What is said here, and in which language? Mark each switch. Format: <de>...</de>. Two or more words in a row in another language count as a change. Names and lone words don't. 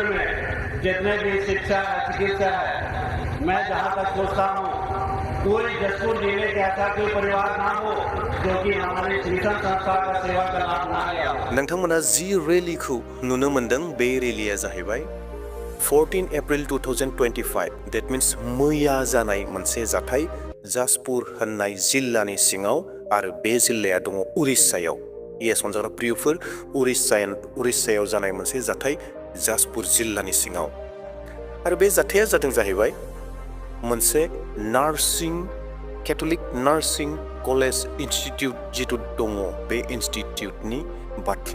<hi>में जितने भी शिक्षा है, चिकित्सा है, मैं जहां तक सोचता हूं कोई जसपुर जिले के ऐसा कोई परिवार ना हो जो कि हमारे शिक्षण संस्था का सेवा का लाभ ना लिया हो।</hi> <brx>नोंथांमोना जि रेलीखौ नुनो मोनदों, बे रेलीया जाहैबाय 14 एप्रिल 2025</brx> <en>that means</en> <brx>मैया जानाय मोनसे जाथाय जाजपुर होननाय जिल्लानि सिङाव आरो बे जिल्लाया दङ उरिष्यायाव। येस अनजाग्रा प्रियफोर उरिष्यायाव जानाय मोनसे जाथाय जाजपुर जिल्लानि सिङाव। आरो बे जाथाया जादों जाहैबाय मोनसे</brx> <en>Catholic nursing college institute</en> <brx>जिथु दङ बे इनस्टिट्यूटनि बाथ्रा।</brx>